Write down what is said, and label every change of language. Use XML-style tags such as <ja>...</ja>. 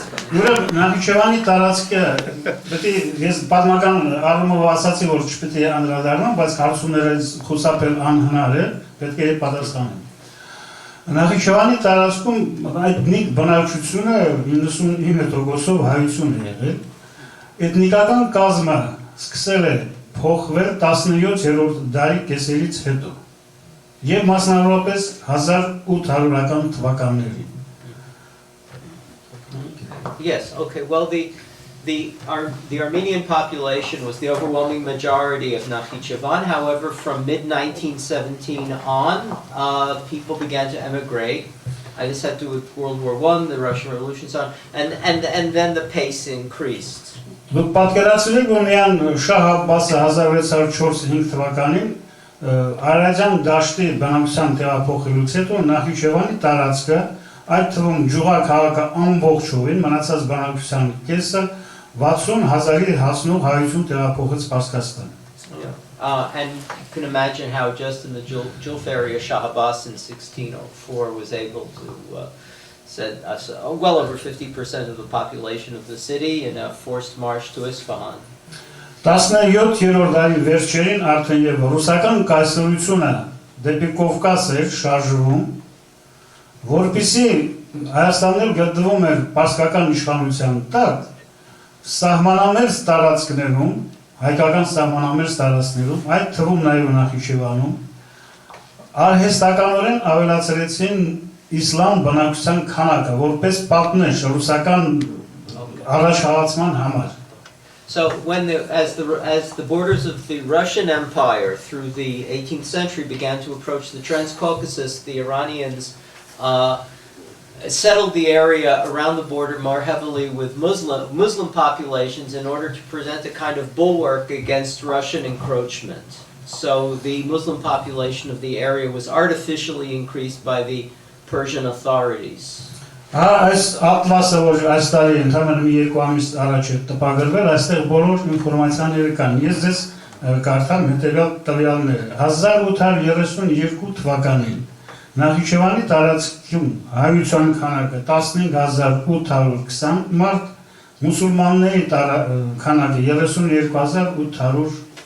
<hy>Ուրեմն Նախիջևանի տարածքը պետք է ես պատմական առումով ասացի, որ չպետք է անդրադառնամ, բայց հարցումներից խուսափել անհնար է, պետք է պատասխանեմ։ Նախիջևանի տարածքում այդ բնակչությունը 99%-ով հայություն է եղել։ Էթնիկական կազմը սկսել է փոխվել 17-րդ դարի կեսերից հետո եւ մասնավորապես 1800-ական թվականներին։</hy> <en>Yes, okay. Well, the Armenian population was the overwhelming majority of Nakhichevan. However, from mid-1917 on, people began to emigrate. This had to do with World War I, the Russian Revolution, so on, and then the pace increased.</en> <hy>Դուք պատկերացրեք, որ միան Շահ Աբբասը 1604-5 թվականին Արարատյան դաշտի բնակչության տեղափոխելուց հետո Նախիջևանի տարածքը, այդ թվում Ջուղա քաղաքը ամբողջովին մնացած բնակչության կեսը 60,000-ի հասնող հայություն տեղափոխեց Պարսկաստան։</hy> <en>And you can imagine how just in the Julf area, Shah Abbas in 1604 was able to send well over 50% of the population of the city in a forced march to Isfahan.</en> <hy>17-րդ դարի վերջերին արդեն եւ ռուսական կայսրությունը դեպի Կովկաս էր շարժվում, որպեսզի Հայաստանն գտնվում էր պարսկական իշխանության տակ, սահմանամերձ տարածքներում, հայկական սահմանամերձ տարածքներում, այդ թվում նաեւ Նախիջևանում, արհեստականորեն ավելացրեցին իսլամ բնակչության քանակը, որպես պատնեշ ռուսական առաջխաղացման համար։</hy> <en>So as the borders of the Russian Empire through the 18th century began to approach the Transcaucasus, the Iranians settled the area around the border more heavily with Muslim populations in order to present a kind of bulwark against Russian encroachment. So the Muslim population of the area was artificially increased by the Persian authorities.</en> <hy>Այս ատլասը, որ այս տարի ընդհանրապես մի երկու ամիս առաջ է տպագրվել, այստեղ բոլոր ինֆորմացիաները կան։ Ես ձեզ կարդամ հետևյալ տվյալները։ 1832 թվականին Նախիջևանի տարածքում հայության քանակը 15820 մարդ, մուսուլմանների քանակը 32800</hy>